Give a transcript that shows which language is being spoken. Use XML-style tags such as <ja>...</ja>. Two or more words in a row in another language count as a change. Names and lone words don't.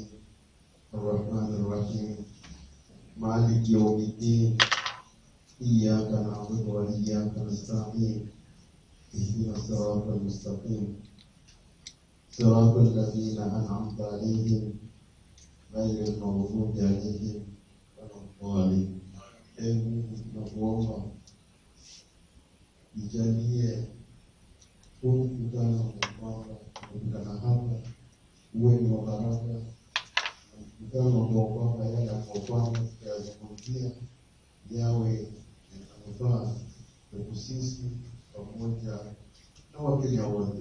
<ar>الرحمن الرحيم. مالك يوم الدين. إياك نعبد وإياك نستعين. اهدنا الصراط المستقيم. صراط الذين أنعمت عليهم غير المغضوب عليهم ولا الضالين.</ar> <sw>Tunakuomba ijalie huu mkutano hapa uwe ni wa baraka, mkutano ambao kwamba yale ambayo kwamba tutayazungumzia yawe yanafaa kwetu sisi pamoja na Wakenya wote.</sw>